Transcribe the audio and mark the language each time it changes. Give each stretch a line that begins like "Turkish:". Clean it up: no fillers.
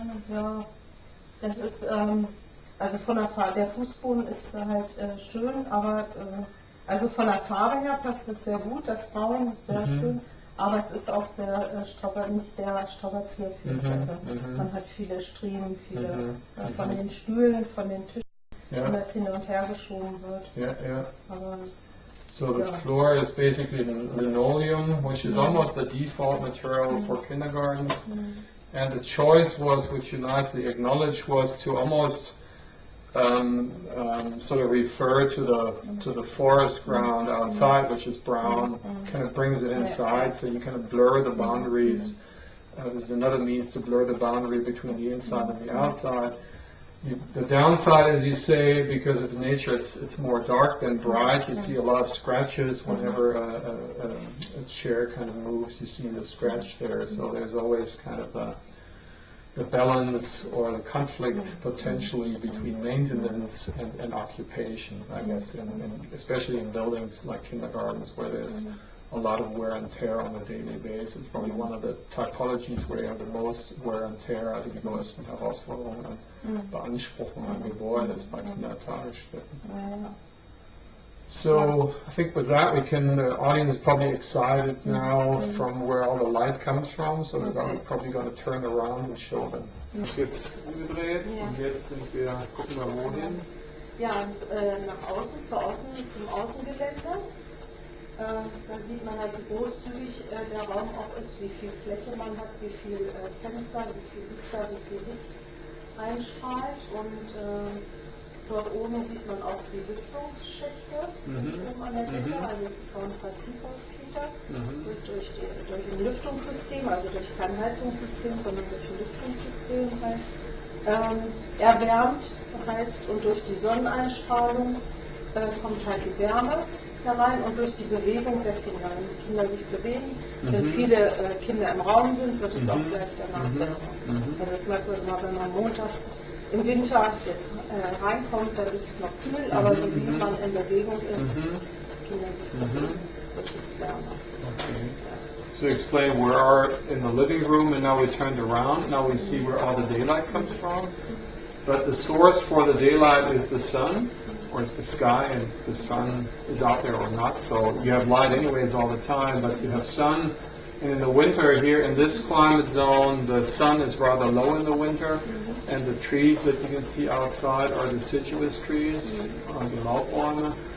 German: Ja, das ist, also von der Fußboden ist halt schön, aber also von der Farbe her passt es sehr gut, das Braun ist sehr schön, Aber es ist auch sehr nicht sehr strapazierfähig. Also man hat viele Striemen, viele von den Stühlen, von den Tischen, wenn das hin und her geschoben wird. Aber,
English: so the floor is basically linoleum, which is almost the default material for kindergartens. And the choice was, which you nicely acknowledged, was to almost sort of refer to the forest ground outside, which is brown, kind of brings it inside, so you kind of blur the boundaries. There's another means to blur the boundary between the inside and the outside. The downside, as you say, because of the nature, it's more dark than bright. You see a lot of scratches whenever a chair kind of moves. You see the scratch there, so there's always kind of the balance or the conflict potentially between maintenance and occupation, I guess, especially in buildings like kindergartens where there's a lot of wear and tear on a daily basis. Probably one of the typologies where you have the most wear and tear,
German: also die größten Herausforderungen an Beanspruchung an Gebäude ist bei Kindertagesstätten.
English: So I think with that the audience is probably excited now from where all the light comes from, so we're probably going to turn around and show them.
German: Jetzt umgedreht und jetzt gucken wir wohin. Ja, und nach außen, zum Außengelände. Da sieht man halt, wie großzügig der Raum auch ist, wie viel Fläche man hat, wie viel Fenster, wie viel Lichter, wie viel Licht einstrahlt. Und dort oben sieht man auch die Lüftungsschächte oben an der Decke. Also es ist auch ein Passivhauskita, durch ein Lüftungssystem, also durch kein Heizungssystem, sondern durch ein Lüftungssystem halt erwärmt, heizt, und durch die Sonneneinstrahlung kommt halt die Wärme herein und durch die Bewegung der Kinder. Wenn die Kinder sich bewegen, wenn viele Kinder im Raum sind, wird es auch gleich danach wärmer. Also das merkt man immer, wenn man montags im Winter jetzt reinkommt, dann ist es noch kühl, aber so wie man in Bewegung ist, Kinder sich bewegen, wird es wärmer.
English: So explain, we are in the living room and now we turned around, now we see where all the daylight comes from. But the source for the daylight is the sun, or it's the sky, and the sun is out there or not. So you have light anyways all the time, but you have sun. And in the winter here in this climate zone, the sun is rather low in the winter, and the trees that you can see outside are deciduous trees, the Laubäume.